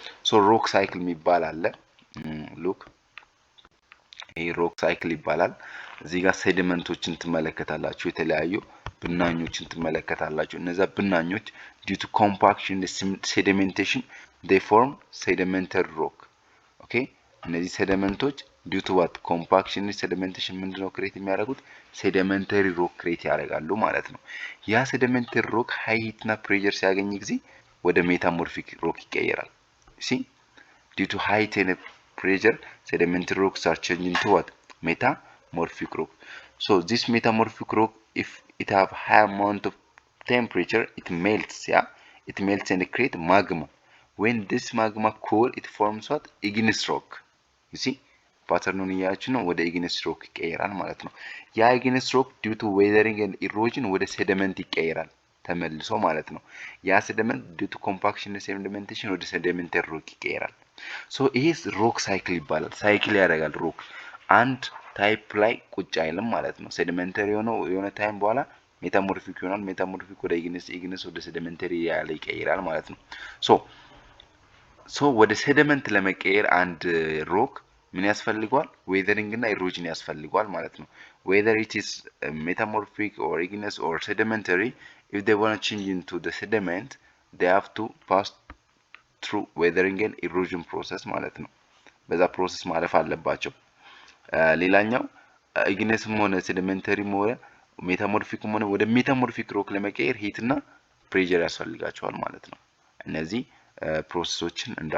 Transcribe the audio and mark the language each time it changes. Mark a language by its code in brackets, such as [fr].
[am] So rock cycle የሚባል አለ። look ይሄ rock cycle ይባላል። እዚህ ጋር ሴዲመንቶችን ትመለከታላችሁ፣ የተለያዩ ብናኞችን ትመለከታላችሁ። እነዛ ብናኞች [en] due to compaction and sedimentation they form sedimentary rock. [am] okay እነዚህ ሴዲመንቶች [en] due to what? compaction and sedimentation [am] ምንድነው ክሬት የሚያደርጉት? ሴዲመንተሪ ሮክ ክሬት ያደርጋሉ ማለት ነው። ያ ሴዲመንተሪ ሮክ ሃይ ሂት እና ፕሬሸር ሲያገኝ ጊዜ ወደ ሜታሞርፊክ ሮክ ይቀየራል። [en] see due to high heat and pressure sedimentary rocks are changed into what? metamorphic rock. so this metamorphic rock, if it have high amount of temperature, it melts. yeah it melts and create magma. when this magma cool, it forms what? igneous rock. you see [am] ፓተርኑን እያያችሁ ነው። ወደ igneous rock ይቀየራል ማለት ነው። ያ igneous rock [en] due to weathering and erosion [am] ወደ ሴዲመንት ይቀየራል ተመልሶ ማለት ነው። ያ ሴዲመንት [en] due to compaction and sedimentation [am] ወደ ሴዲመንተሪ ሮክ ይቀየራል። ሶ ይሄ ሮክ ሳይክል ይባላል። ሳይክል ያደርጋል ሮክ አንድ ታይፕ ላይ ቁጭ አይልም ማለት ነው። ሴዲመንተሪ የሆነ ታይም በኋላ ሜታሞርፊክ ይሆናል። ሜታሞርፊክ ወደ igneous ወደ ሴዲመንተሪ ያለ ይቀየራል ማለት ነው። ሶ ወደ ሴዲመንት ለመቀየር አንድ ሮክ ምን ያስፈልገዋል? ዌዘሪንግ እና ኢሮዥን ያስፈልገዋል ማለት ነው። [en] whether it is metamorphic or igneous or sedimentary, if they want to change into the sediment they have to pass through weathering and erosion process [am] ማለት ነው። በዛ ፕሮሰስ ማለፍ አለባቸው። ሌላኛው igneousም ሆነ sedimentary ሆነ ሜታሞርፊክም ሆነ ወደ ሜታሞርፊክ ሮክ ለመቀየር ሂት እና ፕሬሸር ያስፈልጋቸዋል ማለት ነው። እነዚህ ፕሮሰሶችን